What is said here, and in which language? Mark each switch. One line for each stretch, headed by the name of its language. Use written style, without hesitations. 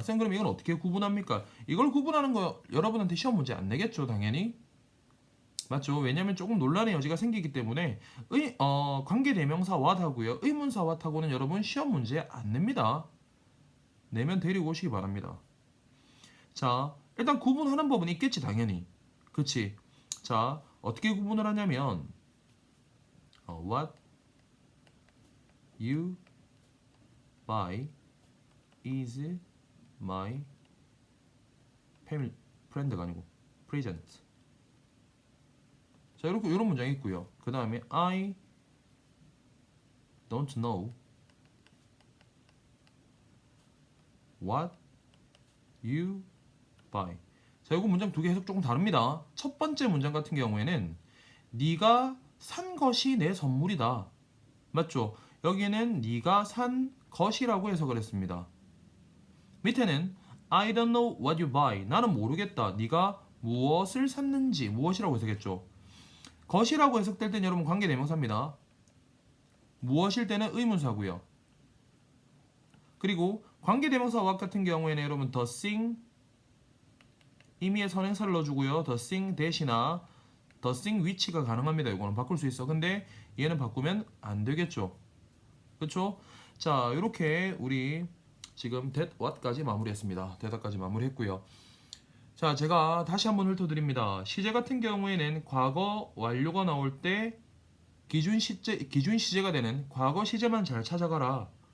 Korean: 쌤, 그럼 이걸 어떻게 구분합니까? 이걸 구분하는 거 여러분한테 시험 문제 안 내겠죠, 당연히. 맞죠? 왜냐면 조금 논란의 여지가 생기기 때문에 관계대명사 what하고요. 의문사 what하고는 여러분 시험 문제 안 냅니다. 내면 데리고 오시기 바랍니다. 자, 일단 구분하는 법은 있겠지, 당연히. 그치? 자, 어떻게 구분을 하냐면
English: what you buy is my family friend가
Korean: 아니고
English: present.
Korean: 자, 이렇게 이런 문장이 있고요. 그 다음에
English: I don't know what you buy.
Korean: 자, 이거 문장 두 개 해석 조금 다릅니다. 첫 번째 문장 같은 경우에는 네가 산 것이 내 선물이다. 맞죠? 여기는 네가 산 것이라고 해석을 했습니다. 밑에는
English: I don't know what you buy.
Korean: 나는 모르겠다. 네가 무엇을 샀는지 무엇이라고 해석했죠. 것이라고 해석될 때는 여러분 관계대명사입니다. 무엇일 때는 의문사고요. 그리고 관계대명사 what 같은 경우에는 여러분 the thing 임의의 선행사를 넣어주고요. the thing 대시나 the thing which가 가능합니다. 이거는 바꿀 수 있어. 근데 얘는 바꾸면 안 되겠죠. 그렇죠? 자, 이렇게 우리 지금 that what까지 마무리했습니다. 대답까지 마무리했고요. 자, 제가 다시 한번 훑어드립니다. 시제 같은 경우에는 과거 완료가 나올 때 기준 시제가 되는 과거 시제만 잘 찾아가라.